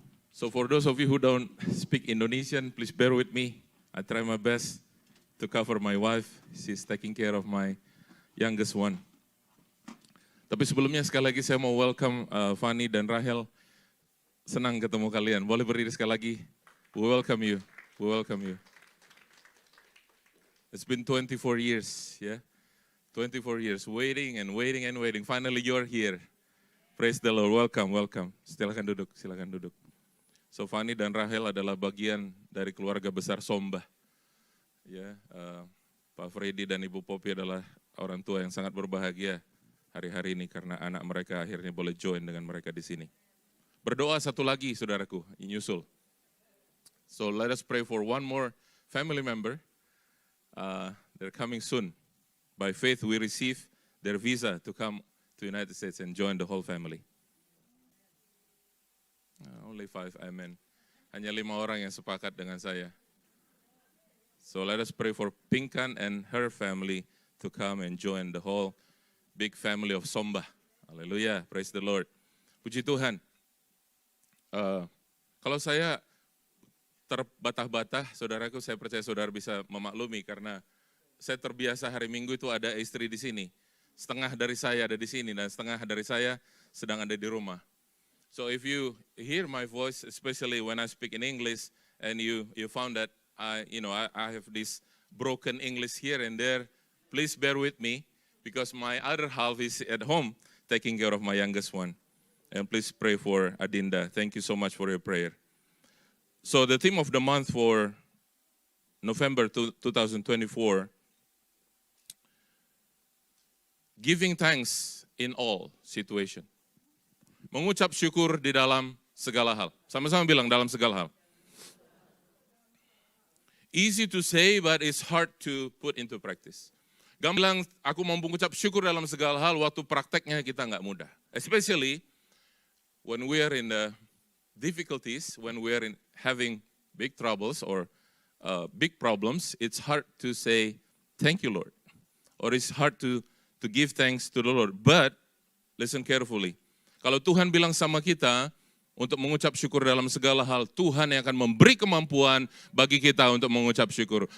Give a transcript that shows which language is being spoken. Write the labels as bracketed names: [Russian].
[English] So for those of you who don't speak Indonesian, please bear with me. I try my best to cover my wife. She's taking care of my youngest one. [Indonesian] Tapi sebelumnya sekali lagi saya mau welcome Fanny dan Rahel. Senang ketemu kalian. Boleh berdiri sekali lagi. [English] We welcome you. We welcome you. It's been 24 years, yeah. 24 years waiting and waiting and waiting. Finally you're here. Praise the Lord. Welcome, welcome. [Indonesian] Silakan duduk, silakan duduk. So Fanny dan Rahel adalah bagian dari keluarga besar Somba. Ya, Pak Freddy dan Ibu Popi adalah orang tua yang sangat berbahagia hari-hari ini karena anak mereka akhirnya boleh join dengan mereka di sini. Berdoa satu lagi, saudaraku, nyusul. [English] So let us pray for one more family member. They're coming soon. By faith we receive their visa to come to United States and join the whole family. Only 5, [Indonesian] amen. Hanya 5 orang yang sepakat dengan saya. [English] So let us pray for Pinkan and her family to come and join the whole big family of Somba. Haleluya, praise the Lord. [Indonesian] Puji Tuhan. Kalau saya terbatah-batah, saudaraku, saya percaya saudara bisa memaklumi karena saya terbiasa hari Minggu itu ada istri di sini. Setengah dari saya ada di sini dan setengah dari saya sedang ada di rumah. [English] So if you hear my voice, especially when I speak in English, and you found that I have this broken English here and there, please bear with me because my other half is at home taking care of my youngest one. And please pray for Adinda. Thank you so much for your prayer. So the theme of the month for November 2024, giving thanks in all situation. [Indonesian] Mengucap syukur di dalam segala hal. Sama-sama bilang dalam segala hal. [English] Easy to say, but it's hard to put into practice. [Indonesian] Gampang bilang, aku mau mengucap syukur dalam segala hal, waktu prakteknya kita nggak mudah. [English] Especially when we are in the difficulties, when we are in having big troubles or big problems, it's hard to say, thank you, Lord. Or it's hard to give thanks to the Lord. But, listen carefully. [Indonesian] Kalau Tuhan bilang sama kita untuk mengucap syukur dalam segala hal, Tuhan yang akan memberi kemampuan bagi kita untuk mengucap syukur.